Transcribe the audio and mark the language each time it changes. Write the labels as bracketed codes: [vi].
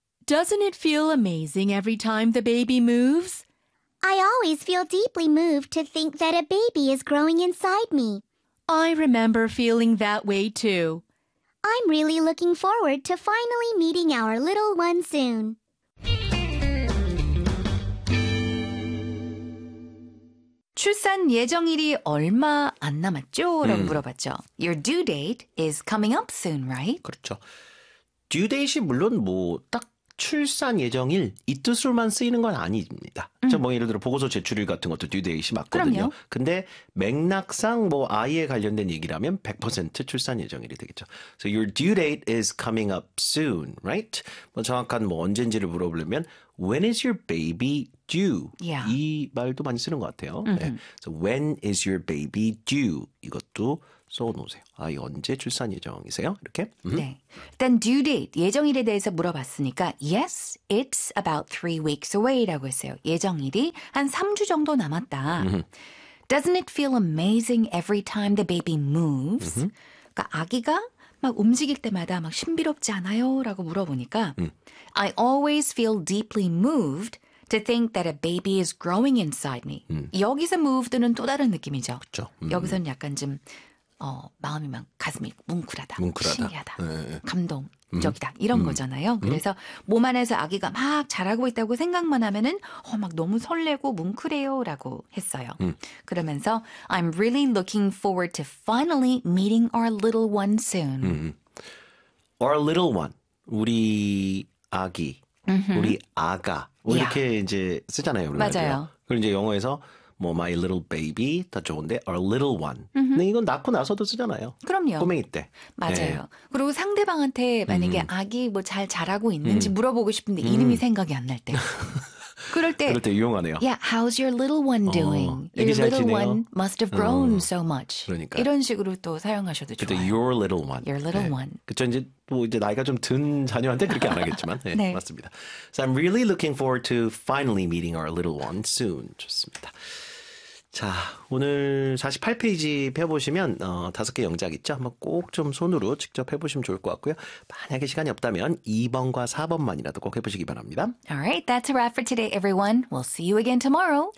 [en] Doesn't it feel amazing every time the baby moves? I always feel deeply moved to think that a baby is growing inside me. I remember feeling that way too. I'm really looking forward to finally meeting our little one soon. [ko] 출산 예정일이 얼마 안 남았죠? 라고 물어봤죠. [en] Your due date is coming up soon, right? [ko] 그렇죠. due date이 물론 뭐딱 출산 예정일 이 뜻으로만 쓰이는 건 아닙니다. 저뭐 예를 들어 보고서 제출일 같은 것도 due date이 맞거든요. 그럼요. 근데 맥락상 뭐 아이에 관련된 얘기라면 100% 출산 예정일이 되겠죠. [en] So your due date is coming up soon, right? [ko] 뭐 정확한 뭐 언젠지를 물어보려면 [en] When is your baby due? Yeah. [ko] 이 말도 많이 쓰는 것 같아요. 네. [en] So when is your baby due? [ko] 이것도 써놓으세요. 아이 언제 출산 예정이세요? 이렇게. 네. 일단 due date, 예정일에 대해서 물어봤으니까 [en] yes, it's about 3 weeks away [ko] 라고 했어요. 예정일이 한 3주 정도 남았다. [en] Doesn't it feel amazing every time the baby moves? [ko] 그러니까 아기가 막 움직일 때마다 막 신비롭지 않아요? 라고 물어보니까 [en] I always feel deeply moved to think that a baby is growing inside me. [ko] 여기서 moved는 또 다른 느낌이죠. 그렇죠. 여기서는 약간 좀 마음이 막 가슴이 뭉클하다. 뭉클하다. 신기하다. 네. 감동적이다. 이런 거잖아요. 그래서 몸 안에서 아기가 막 자라고 있다고 생각만 하면은 막 너무 설레고 뭉클해요 라고 했어요. 그러면서 [en] I'm really looking forward to finally meeting our little one soon. Our little one. [ko] 우리 아기. 우리 아가. 이렇게 이제 쓰잖아요. 맞아요. 그리고 이제 영어에서 뭐 [en] my little baby [ko] 다 좋은데 [en] our little one. [ko] 근데 이건 낳고 나서도 쓰잖아요. 그럼요. 꼬맹이 때. 맞아요. 네. 그리고 상대방한테 만약에 아기 뭐 잘 자라고 있는지 물어보고 싶은데 이름이 생각이 안 날 때. 그럴 때. 그럴 때 유용하네요. [en] Yeah, how's your little one doing? Your little [ko] 지내요? [en] one must have grown so much. [ko] 그러니까. 이런 식으로 또 사용하셔도 좋아요. 그때 [en] your little one. Your little 네. one. [ko] 그쵸, 이제 뭐 이제 나이가 좀 든 자녀한테 그렇게 안 하겠지만. 네, 네. 맞습니다. [en] So I'm really looking forward to finally meeting our little one soon. [ko] 좋습니다. 자, 오늘 48페이지 펴보시면 5개 영작 있죠? 한번 꼭 좀 손으로 직접 해보시면 좋을 것 같고요. 만약에 시간이 없다면 2번과 4번만이라도 꼭 해보시기 바랍니다. [en] All right, that's a wrap for today, everyone. We'll see you again tomorrow.